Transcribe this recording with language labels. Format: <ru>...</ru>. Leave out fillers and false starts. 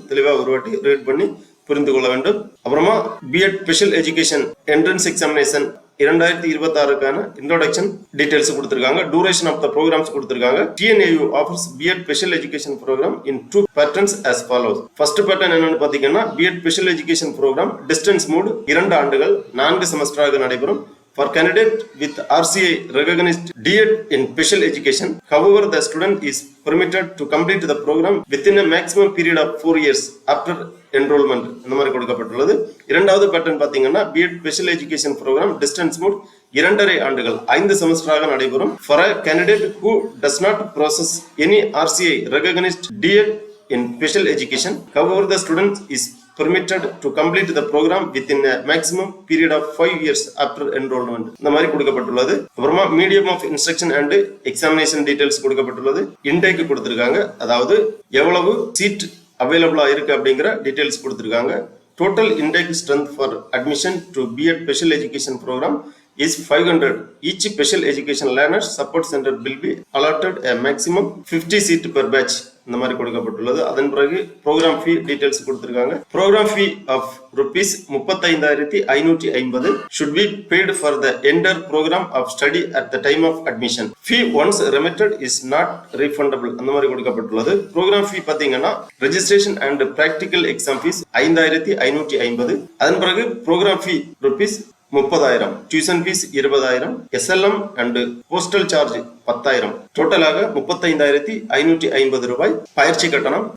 <ta>தெளிவாக ஒரு வாட்டி ரீட் பண்ணி புரிந்து கொள்ள வேண்டும். அப்புறமா BEd special education entrance examination 2026க்கான introduction details கொடுத்திருக்காங்க. டியூரேஷன் ஆஃப் த ப்ரோக்ராம்ஸ் கொடுத்திருக்காங்க. TNAU offers B.Ed special education programme இன் 2 patterns</ta> <en>as follows.</en> <ta>First pattern என்னன்னு பாத்தீங்கன்னா B.Ed special education programme distance mode 2 ஆண்டுகள் 4 செமஸ்டராக நடைபெறும்.</ta> <en>For candidate with RCI recognized D.Ed in special education, however, the student is permitted to complete the program within a maximum period of 4 years after enrollment.</en> <ta>இந்த மாதிரி கொடுக்கப்பட்டுள்ளது. இரண்டாவது pattern பாத்தீங்கன்னா B.Ed special education programme distance mode 2.5 ஆண்டுகள் 5 செமஸ்டராக நடைபெறும்.</ta> <en>For a candidate who does not possess any RCI recognized D.Ed in special education, however, the student is permitted to complete the program within a maximum period of 5 years after enrollment.</en> <ta>இந்த மாதிரி கொடுக்கப்பட்டுள்ளது. அப்புறமா medium of instruction and examination details கொடுக்கப்பட்டுள்ளது. Intake கொடுத்திருக்காங்க. அதாவது எவ்வளவு seat அவைலபிளா இருக்கு அப்படிங்கிற டீடைல்ஸ் கொடுத்திருக்காங்க.</ta> <en>Total intake strength for admission to B.Ed Special Education program is 500. Each special education learners support center will be allotted a maximum 50 seat per batch.</en> <ta>இந்த மாதிரி கொடுக்கப்பட்டுள்ளது. அதன் பிறகு ப்ரோக்ராம் ஃபீ டீடைல்ஸ் கொடுத்திருக்காங்க.</ta> <en>Programme fee of rupees 35,550 should be paid for the entire program of study at the time of admission. Fee once remitted is not refundable.</en> <ta>அந்த மாதிரி கொடுக்கப்பட்டுள்ளது. Program ஃபீ பாத்தீங்கன்னா registration and practical exam fees 5,550. அதன் பிறகு program fee rupees 30,000, tuition fees 20,000, SLM and postal charge 10,000, டோட்டலாக 35,550 ரூபாய் பயிற்சி கட்டணம்.</ta>